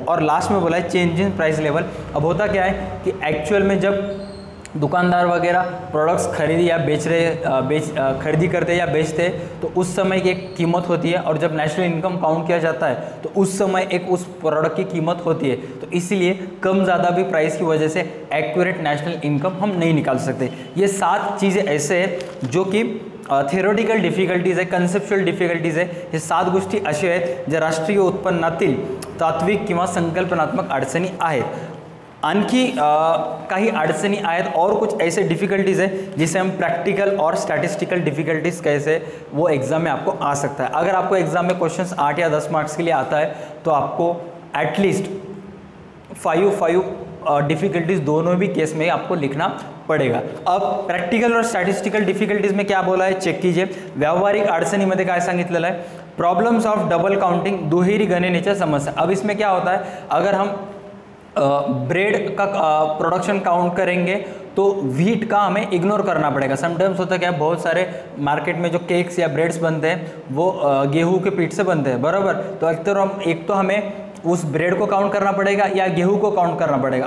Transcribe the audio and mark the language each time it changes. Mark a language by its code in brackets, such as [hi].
[hi] और लास्ट में बोला है चेंज इन प्राइस लेवल। अब होता क्या है कि एक्चुअल में जब दुकानदार वगैरह प्रोडक्ट्स खरीदी या खरीदी करते या बेचते तो उस समय की एक कीमत होती है, और जब नेशनल इनकम काउंट किया जाता है तो उस समय एक उस प्रोडक्ट की कीमत होती है, तो इसलिए कम ज़्यादा भी प्राइस की वजह से एक्यूरेट नेशनल इनकम हम नहीं निकाल सकते। ये 7 चीज़ें ऐसे हैं जो कि [mr] थियोरेटिकल डिफिकल्टीज आहे, कन्सेप्च्युअल डिफिकल्टीज आहे, हे 7 गोष्टी अशा आहेत ज्या राष्ट्रीय उत्पन्नातील तात्विक किंवा संकल्पनात्मक अडचणी आहेत। आणखी काही अड़चनी आयत [hi] और कुछ ऐसे डिफ़िकल्टीज़ है जिसे हम प्रैक्टिकल और स्टैटिस्टिकल डिफ़िकल्टीज़ कैसे वो एग्ज़ाम में आपको आ सकता है। अगर आपको एग्ज़ाम में क्वेश्चंस 8 या 10 मार्क्स के लिए आता है तो आपको एटलीस्ट 5 डिफ़िकल्टीज़ दोनों भी केस में आपको लिखना पड़ेगा। अब प्रैक्टिकल और स्टैटिस्टिकल डिफ़िकल्टीज़ में क्या बोला है चेक कीजिए। [mr] व्यावहारिक अडचणीमध्ये काय सांगितलेलं आहे, प्रॉब्लम्स ऑफ डबल काउंटिंग, दुहेरी गणनेच्या समस्या। [hi] अब इसमें क्या होता है, अगर हम ब्रेड का प्रोडक्शन काउंट करेंगे तो व्हीट का हमें इग्नोर करना पड़ेगा। समटाइम्स होता क्या है, बहुत सारे मार्केट में जो केक्स या ब्रेड्स बनते हैं वो गेहूं के पीठ से बनते हैं, बराबर। तो एक तो हमें उस ब्रेड को काउंट करना पड़ेगा या गेहूं को काउंट करना पड़ेगा।